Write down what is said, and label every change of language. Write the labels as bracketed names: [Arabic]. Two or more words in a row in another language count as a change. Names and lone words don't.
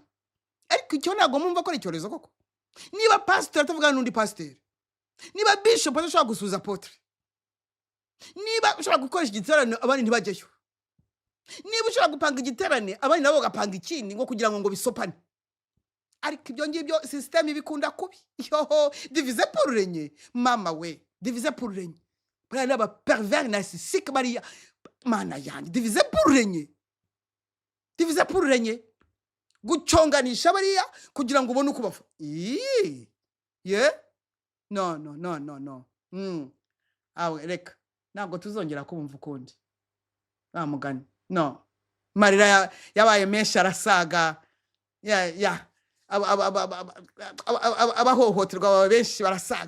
[Kinyarwanda] Ariko icyo ntabwo mwumva ko ari icyorezo koko. Niba pastor atavugana n'undi pastor, niba bishop adashobora gusuza apotre, niba ushobora gukoresha igiterane abandi ntibajyeyo, niba ushobora gupanga igiterane abandi nabo bagapanga ikindi ngo kugira ngo bisopane, ariko ibyo ngibyo system ibikunda kubi. Yoho, [French] diviser pour régner. [Kinyarwanda] Mama we, [French] diviser pour régner. [Kinyarwanda] Bwana ba [French] pervers narcissique [Kinyarwanda] bariya mana yanjye, [French] diviser pour régner. Diviser pour régner. [Kinyarwanda] Guconganisha bariya kugira ngo ubone uko bafa. No. Awe reka ntabwo tuzongera kubumva ukundi. Mugani. No. Marira yabaye menshi arasaga. Abahohoterwa benshi barasaga.